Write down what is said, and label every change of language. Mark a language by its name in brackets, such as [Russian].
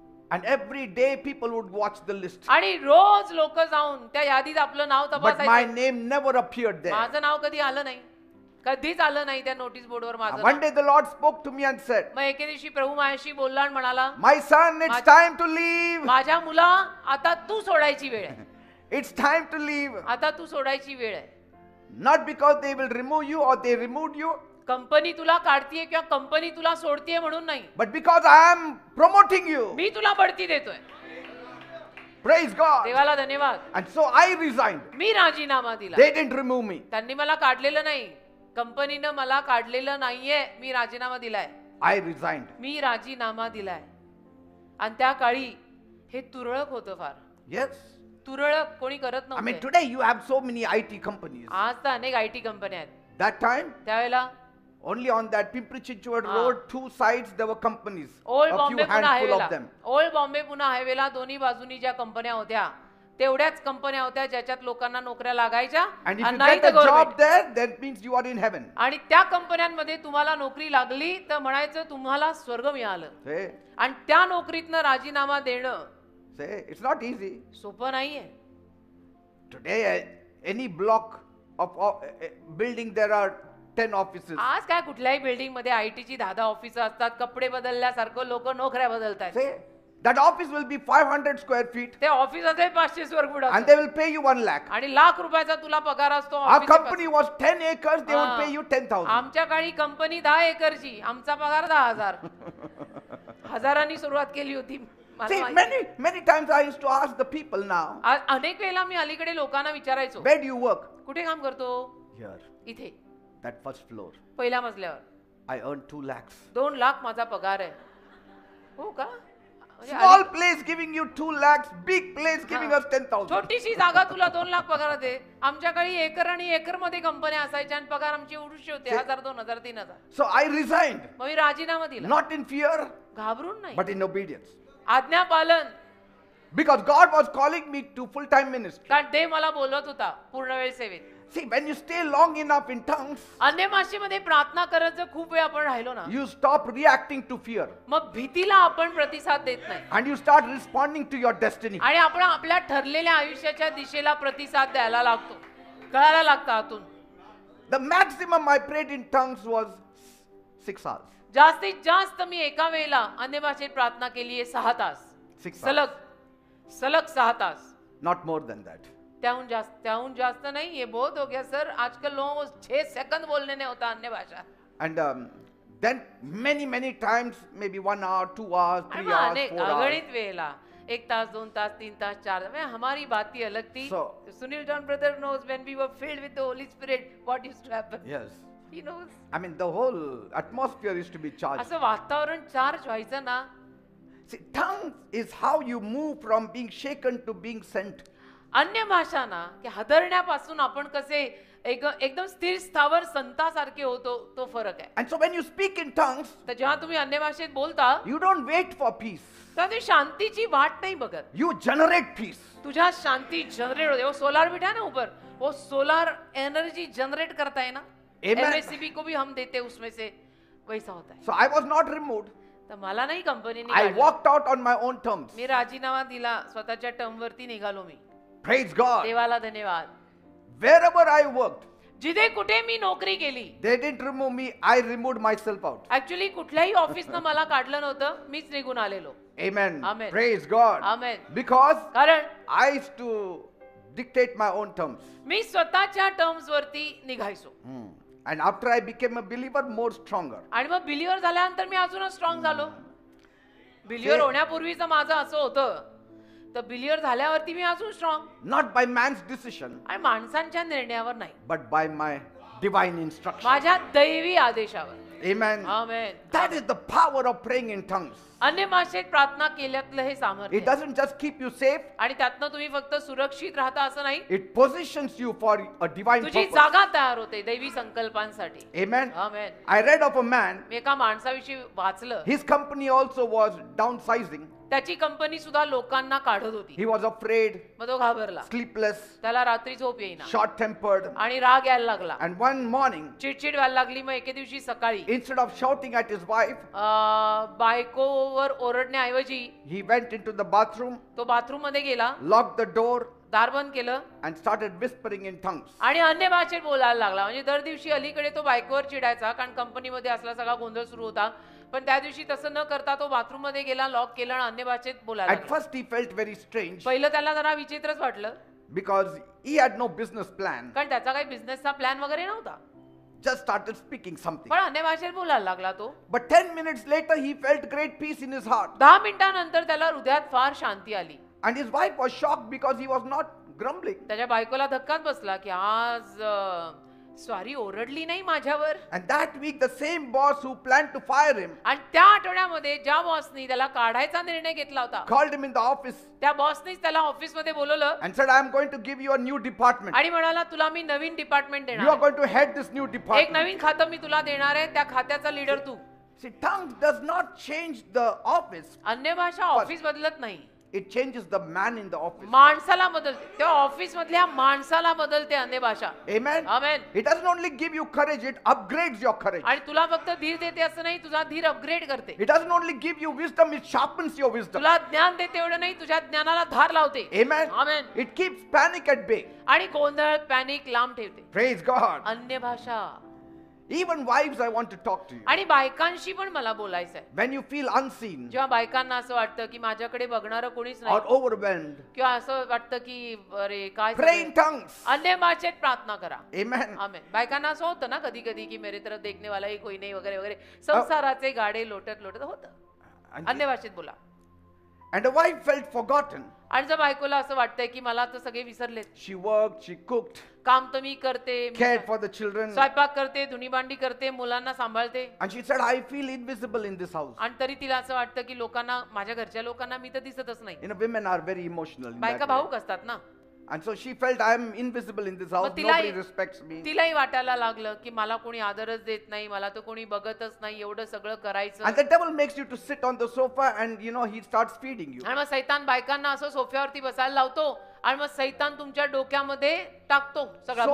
[English] And every day people would watch the list. [Marathi] आणि रोज लोक जाऊन त्या यादीत आपलं नाव [English] But my [Marathi] तपासायचं. [English] name never appeared there. [Marathi] माझं नाव कधी आलं नाही, कधीच आलं नाही त्या नोटीस बोर्डवर माझं [English] One [Marathi] now. [English] day the Lord spoke to me and said, [Marathi] मग एके दिवशी प्रभू माझ्याशी बोलला आणि म्हणाला, [English] My son, it's time to leave. [Marathi] माझ्या मुला आता तू सोडायची वेळ आहे. [English] It's time to leave. [Marathi] आता तू सोडायची वेळ आहे. [English] Not because they will remove you or they removed you, [Marathi] company तुला काढतीये किंवा कंपनी तुला सोडतीये म्हणून नाही, [English] but because I am promoting you. [Marathi] मी तुला बढती देतोय. [English] Praise God. [Marathi] देवाला धन्यवाद. [English] And so I resigned. [Marathi] मी राजीनामा दिला. [English] They didn't remove me. [Marathi] त्यांनी मला काढलेलं नाही, कंपनीनं मला काढलेलं नाहीये, मी राजीनामा दिलाय. [English] I resigned. [Marathi] मी राजीनामा दिलाय. आणि त्या काळी हे तुरळक होतं फार. [English] Yes. [Marathi] तुरळक कोणी करत [English] I mean, [Marathi] नव्हते. [English] today you have so many IT companies. [Marathi] आज तर अनेक IT कंपन्या आहेत. [English] That time, [Marathi] त्यावेळेला [English] only on that Pimpri Chinchwad Ah. road, two sides there were companies. Old A few [Marathi] Bombay Pune [English] handful [Marathi] हायवेला, [English] of them. [Marathi] Old Bombay Pune हायवेला दोन्ही बाजूनी ज्या कंपन्या होत्या तेवढ्याच कंपन्या होत्या ज्याच्यात लोकांना नोकऱ्या लागायच्या. [English] And if [Marathi] आणि [English] you [Marathi] नाही [English] get [Marathi] तर [English] a job government. there, that means you are in heaven. [Marathi] आणि त्या कंपन्यांमध्ये तुम्हाला नोकरी लागली तर म्हणायचं तुम्हाला स्वर्ग मिळालं. [English] Say, [Marathi] आणि त्या नोकरीतनं राजीनामा देणं [English] say, it's not easy. [Marathi] सोपं नाहीये. [English] Today, any block of building, there are 10 offices. [Marathi] आज काय कुठल्याही बिल्डिंग मध्ये आयटीची 10 ऑफिस असतात. कपडे बदलल्यासारखं लोक नोकऱ्या बदलतात. [English] Say, that office will be 500 square feet [Marathi] ते ऑफिस असेल 500 square foot [English] and they will pay you 1 lakh. [Marathi] आणि लाख रुपयाचा तुला पगार असतो. [English] Our [Marathi] ऑफिसचे [English] company was 10 acres, they would pay you 10,000. [Marathi] आमच्या काळी कंपनी 10 एकरची, आमचा पगार 10,000. हजारांनी सुरुवात केली होती. मला [English] See, [Marathi] माहिती. [English] many times I used to ask the people now, [Marathi] अनेक वेळेला मी अलीकडे लोकांना विचारायचो, [English] where do you work? [Marathi] कुठे काम करतो? [English] Here, [Marathi] इथे [English] that first floor. [Marathi] पहिल्या मजल्यावर. [English] I earn 2 lakhs. [Marathi] 2 लाख माझा पगार आहे. हो का? म्हणजे [English] Small place giving you 2 lakhs, big place giving हाँ. us 10,000. [Marathi] छोटीशी जागा तुला 2 लाख पगार दे. आमच्या काळी एकर आणि एकर मध्ये कंपन्या असायच्या आणि पगार आमचे एवढूशे होते, 1,000, 2,000, 3,000. [English] So I resigned, [Marathi] मग मी राजीनामा दिला. [English] not in fear, [Marathi] घाबरून नाही, [English] but in obedience. [Marathi] आज्ञा पालन. [English] Because God was calling me to full-time ministry. [Marathi] कारण देव मला बोलवत होता पूर्ण वेळ सेवेत. [English] See, when you stay long enough in tongues, [Marathi] अन्य भाषेमध्ये प्रार्थना करत जर खूप वेळ आपण राहिलो ना, [English] you stop reacting to fear [Marathi] मग भीतीला आपण प्रतिसाद देत नाही [English] and you start responding to your destiny. [Marathi] आणि आपण आपल्या ठरलेल्या आयुष्याच्या दिशेला प्रतिसाद द्यायला लागतो, कळायला लागतं आतून. [English] The maximum I prayed in tongues was 6 hours. [Marathi] जास्तीत जास्त मी एका वेळेला अन्य भाषेत प्रार्थना केली आहे 6 तास [English] 6 hours. [Marathi] सलग 6 तास. [English] Not more than that. [Marathi] त्याहून जास्त नहीं. [Hindi] ये बहुत हो गया सर. आजकल लोगों को 6 सेकंड बोलने नहीं होता अन्य भाषा. [English] And then many times, maybe 1 hour, 2 hours, 3 hours, 4 hours. [Marathi] अगणित वेळेला 1 तास 2 तास 3 तास 4 तास. [Hindi] हमारी बात ही अलग थी. [English] So- Sunil John brother knows when we were filled with the Holy Spirit what used to happen. Yes. He knows. I mean, the whole atmosphere is to be charged. [Marathi] असं वातावरण चार्ज व्हायचं ना. [English] See, tongues is how you move from being shaken to being sent. [Marathi] अन्य भाषा ना की हादरण्यापासून आपण कसे एकदम स्थिर स्थावर संतासारखे होतो, तो फरक आहे. [English] And so when you speak in tongues, [Marathi] तर जेव्हा तुम्ही अन्य भाषेत बोलता [English] you don't wait for peace. [Marathi] तर तुम्ही शांतीची वाट नाही बघत. [English] You generate peace. [Marathi] तुझ्या शांती जनरेट होते. [Hindi] वो सोलार बिठा है ना ऊपर, वो सोलार एनर्जी जनरेट करता है ना. [English] Amen. [Hindi] MSCB को भी हम देते हैं उसमें से, वैसा होता है. [English] So I was not removed. [Marathi] तर मला नाही कंपनीने [English] I [Marathi] काढलं. [English] walked out on my own terms. [Marathi] मी राजीनामा दिला, स्वतःच्या टर्म वरती निघालो मी. [English] Praise God. [Marathi] देवाला धन्यवाद. [English] Wherever I worked, [Marathi] जिथे कुठे मी नोकरी केली, [English] they didn't remove me. I removed myself out. [Marathi] Actually कुठल्याही ऑफिसनं मला काढलं नव्हतं, मीच निघून आलेलो. [English] Amen. Amen. Praise God. Amen. Because [Marathi] कारण [English] I used to dictate my own terms. [Marathi] मी स्वतःच्या टर्म्स वरती निघायचो. [English] And after I became a believer, more stronger. [Marathi] आणि मग बिलिव्हर झाल्यानंतर मी अजूनच स्ट्रॉंग झालो. बिलिव्हर होण्यापूर्वीचं माझं असं होतं, तर बिलिव्हर झाल्यावरती मी अजून strong. [English] Not by man's decision, [Marathi] आणि माणसांच्या निर्णयावर नाही, [English] but by my divine instruction. [Marathi] माझ्या दैवी आदेशावर. [English] Amen. [Marathi] Amen. [English] That is the power of praying in tongues. [Marathi] अन्य भाषेत प्रार्थना केल्यातलं हे सामर्थ्य [English] It [Marathi] आहे. [English] doesn't just keep you safe, [Marathi] आणि त्यातनं तुम्ही फक्त सुरक्षित राहता असं नाही, [English] it positions you for a divine [Marathi] तुझी [English] purpose. [Marathi] जागा तयार होते दैवी संकल्पांसाठी. [English] Amen. [Marathi] Amen. [English] I read of a man, [Marathi] मी एका माणसाविषयी वाचलं, [English] his company also was downsizing. [Marathi] त्याची कंपनी सुद्धा लोकांना काढत होती. [English] He was afraid, [Marathi] मग तो घाबरला, [English] sleepless, [Marathi] त्याला रात्री झोप येईना [English] short tempered. [Marathi] आणि राग यायला लागला, [English] And one morning, [Marathi] चिडचिड व्हायला लागली. मग एके दिवशी सकाळी [English] instead of shouting at his wife, [Marathi] बायकोवर ओरडण्याऐवजी [English] he went into the bathroom, [Marathi] तो बाथरूम मध्ये गेला, [English] locked the door, [Marathi] दार बंद केलं [English] and started whispering in tongues. [Marathi] आणि अन्य भाषेत बोलायला लागला. म्हणजे दर दिवशी अलीकडे तो बायकोवर चिडायचा, कारण कंपनीमध्ये असला सगळा गोंधळ सुरू होता. पण त्या दिवशी तसं न करता तो बाथरूम मध्ये गेला, लॉक केलं आणि अन्य भाषेत बोलायला [English] At [Marathi] लागला. [English] first, he felt very strange [Marathi] पहिलं त्याला जरा विचित्रच वाटलं, [English] because he had no business plan. [Marathi] कारण त्याचा काही बिझनेसचा प्लॅन वगैरे नव्हता. [English] Just started speaking something. [Marathi] पण अन्य भाषेत बोलायला लागला तो. [English] But 10 minutes later, he felt great peace in his heart. [Marathi] 10 मिनिटांनंतर त्याला हृदयात फार शांती आली. [English] And his wife was shocked because he was not grumbling. [Marathi] त्याच्या बायकोला धक्काच बसला की आज सॉरी ओरडली नाही माझ्यावर. [English] And that week, the same boss who planned to fire him [Marathi] आणि त्या आठवड्यामध्ये ज्या बॉसनी त्याला काढायचा निर्णय घेतला होता, [English] called him in the office [Marathi] त्या बॉसनीच त्याला ऑफिस मध्ये बोलवलं [English] and said, I am going to give you a new department. [Marathi] आणि म्हणाला तुला मी नवीन डिपार्टमेंट [English] You are [Marathi] देणार, [English] going to head this new [Marathi] एक [English] department. [Marathi] नवीन खातं मी तुला देणार आहे, त्या खात्याचा leader Tu. [English] See, tongues does not change the office. [Marathi] अन्य भाषा ऑफिस बदलत नाही, [English] It changes the man in the office. [Marathi] माणसाला बदलते. त्या ऑफिस मधल्या माणसाला बदलते अन्य भाषा. [English] Amen. [Marathi] Amen. [English] It doesn't only give you courage, it upgrades your courage. [Marathi] आणि तुला फक्त धीर देते असं नाही, तुझा धीर अपग्रेड करते. [English] It doesn't only give you wisdom, it sharpens your wisdom. [Marathi] तुला ज्ञान देते एवढं नाही, तुझ्या ज्ञानाला धार लावते. [English] Amen. [Marathi] Amen. [English] It keeps panic at bay. [Marathi] आणि गोंधळ पॅनिक लांब ठेवते. [English] Praise God. [Marathi] अन्य भाषा. [English] Even wives, I want to talk to you. [Marathi] आणि बायकांशी पण मला बोलायचं आहे. [English] When you feel unseen [Marathi] जेव्हा बायकांना असं वाटतं की माझ्याकडे बघणारं कोणीच [English] or [Marathi] नाही, [English] overwhelmed, [Marathi] किंवा असं वाटतं की अरे काय [English] pray in [Marathi] सगळं- [English] tongues. [Marathi] अन्य भाषेत प्रार्थना करा. [English] Amen. [Marathi] आमेन. बायकांना असं होतं ना कधी कधी की [Hindi] मेरे तरफ देखने वाला ही कोई [Marathi] नाही वगैरे वगैरे, संसाराचे गाडे लोटत लोटत होतं. अन्य भाषेत बोला. [English] And the wife felt forgotten. [Marathi] आणि जर बायकोला असं वाटतंय की मला तर सगळे विसरलेत, [English] She worked, she cooked, [Marathi] काम तर मी करते, मी [English] cared for the children. [Marathi] स्वयंपाक करते, धुणी भांडी करते, मुलांना सांभाळते, [English] And she said, I feel invisible in this house. [Marathi] आणि तरी तिला असं वाटतं की लोकांना, माझ्या घरच्या लोकांना मी तर दिसतच नाही. [English] You know, women are very emotional in [Marathi] बायका [English] that way. [Marathi] भावूक असतात ना. [English] And so she felt, I am invisible in this house. [Marathi] मग तिलाही- [English] Nobody respects me. [Marathi] तिलाही वाटायला लागलं की मला कोणी आदरच देत नाही, मला तर कोणी बघतच नाही, एवढं सगळं करायचं. [English] And the devil makes you to sit on the sofa and, you know, he starts feeding you. [Marathi] आणि मग सैतान बायकांना असं सोफ्यावरती बसायला लावतो आणि मग सैतान तुमच्या डोक्यामध्ये टाकतो सगळा